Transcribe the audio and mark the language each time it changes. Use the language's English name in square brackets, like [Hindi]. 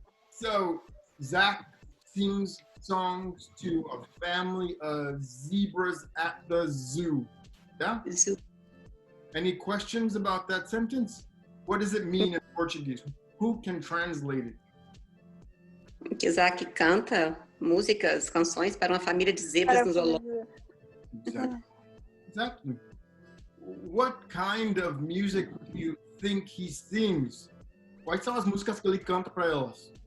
[English] So, Zach sings songs to a family of zebras at the zoo. Yeah? Zoo. Any questions about that sentence? What does it mean in Portuguese? Who can translate it? [Portuguese] Que Zach canta músicas, canções para uma família de zebras no zoológico. [English] Exactly. Exactly. What kind of music do you think he sings? [Portuguese] Quais são as músicas que ele canta para elas?